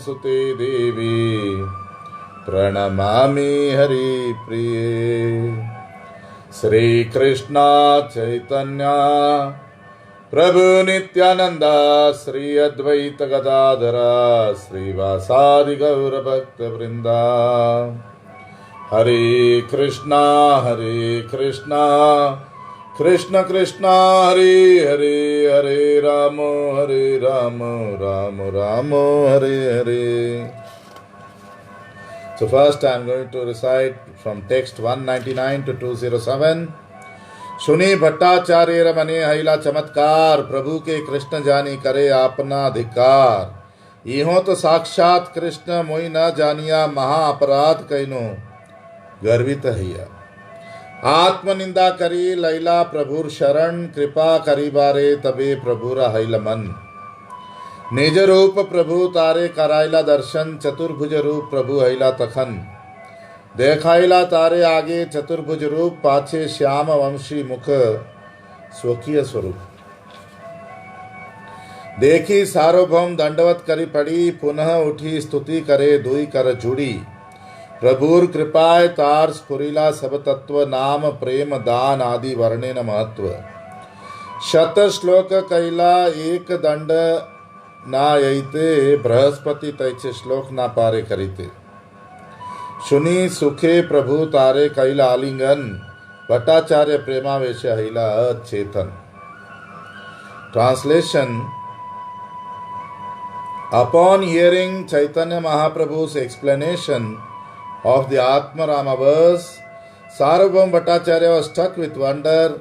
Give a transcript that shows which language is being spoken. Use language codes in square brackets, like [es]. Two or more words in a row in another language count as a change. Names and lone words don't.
[sa] Sute Devi Pranamami Hari Priye Sri Krishna Chaitanya Prabhu Nityananda Sri Advaita Gadadhara Sri Vasadi Gaura Bhakta Vrinda Hare Krishna Krishna Krishna Hare Hare Hare Rama Rama Rama Hare Hare. [en] So first I am going to recite from text 199 to 207. [bn] শুনি ভট্টাচার্য রমনে হৈলা চমৎকার প্রভু কে কৃষ্ণ জানি করে আপনা অধিকার ইহো তো সাক্ষাৎ কৃষ্ণ মোই ন জানিয়া মহা অপরাধ কৈনো গর্বিত হৈয়া আত্মনিন্দা করি লৈলা প্রভুর শরণ কৃপা করি বারে তবে প্রভুরা হৈল মন নিজ রূপ প্রভু তারে করাইলা দর্শন চতুর্ভুজ রূপ প্রভু হৈলা তখন দেখাইলা তারে আগে চতুর্ভুজ রূপ পাছে শ্যাম বংশী মুখ স্বকীয় স্বরূপ দেখি সার্বভৌম দণ্ডবৎ করি পড়ি পুনঃ উঠি স্তুতি করে দুই কর জুড়ি প্রভুর কৃপায় তার স্ফুরিলা সব তত্ত্ব নাম প্রেম দান আদি বর্ণেন মহত্ত্ব শত শ্লোক কৈলা এক দণ্ড না যৈতে বৃহস্পতি তৈছে শ্লোক না পারে করিতে শুনি সুখে প্রভু তারে কৈলা আলিঙ্গন ভট্টাচার্য প্রেমাবেশ হৈলা অচেতন. [en] Translation. Upon hearing Chaitanya Mahaprabhu's explanation of the Atma Rama verse, Sarvabhauma Bhattacharya was struck with wonder.